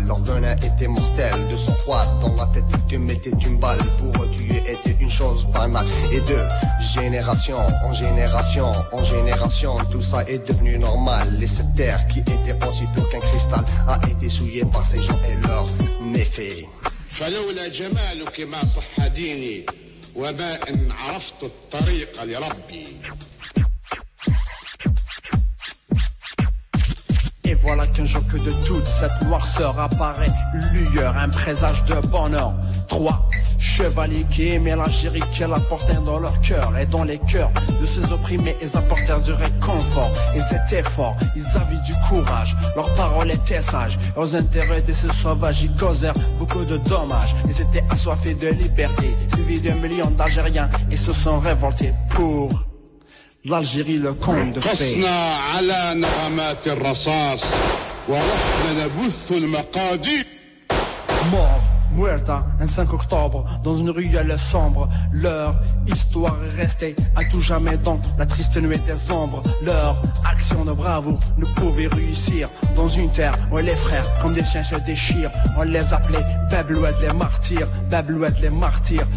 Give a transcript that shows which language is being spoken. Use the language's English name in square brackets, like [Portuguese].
[French] Leur venin était mortel, de sang froid dans la tête. Ils te mettaient une balle pour tuer, était une chose banale. Et de génération en génération en génération, tout ça est devenu normal. Et cette terre qui était aussi pure qu'un cristal a été souillée par ces gens et leurs méfaits. [Arabic] فلولا جمالك ما صح ديني وما إن عرفت الطريق لربي. [French] Et voilà qu'un jour que de toute cette noirceur apparaît une lueur, un présage de bonheur. Trois chevaliers qui aimaient l'Algérie, qui la portaient dans leur cœur et dans les cœurs de ces opprimés, ils apportèrent du réconfort. Ils étaient forts, ils avaient du courage, leurs paroles étaient sages. Et aux intérêts de ces sauvages, ils causèrent beaucoup de dommages. Ils étaient assoiffés de liberté, suivis de millions d'Algériens, et se sont révoltés pour... L'Algérie, le conte de fées. [Arabic] قصنا على نغمات الرصاص ورحنا نبث المقادير. [French] Mort, [Spanish] muerta, [French] un 5 octobre, dans une ruelle sombre. Leur histoire est restée à tout jamais dans la triste nuée des ombres. Leur action de bravoure ne pouvait réussir dans une terre où les frères, comme des chiens, se déchirent. On les appelait Babelouettes les martyrs, Babelouettes les martyrs.